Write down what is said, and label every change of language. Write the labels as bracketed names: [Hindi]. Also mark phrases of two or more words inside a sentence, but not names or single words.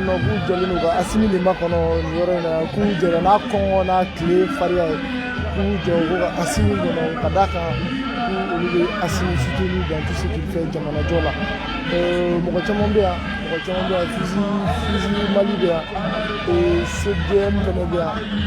[Bambara] nɔ k'u jɛlen don ka Asimi de makɔnɔ nin yɔrɔ in na k'u jɛra n'a kɔngɔ n'a tile fariya ye k'u jɔ ko ka Asimi kɔnɔ ka d'a kan olu bɛ Asimi [French] soutenir dans tout ce qu'il fait [Bambara] jamanajɔ la mɔgɔ caman bɛ yan Fizi Mali bɛ yan CDM fana bɛ yan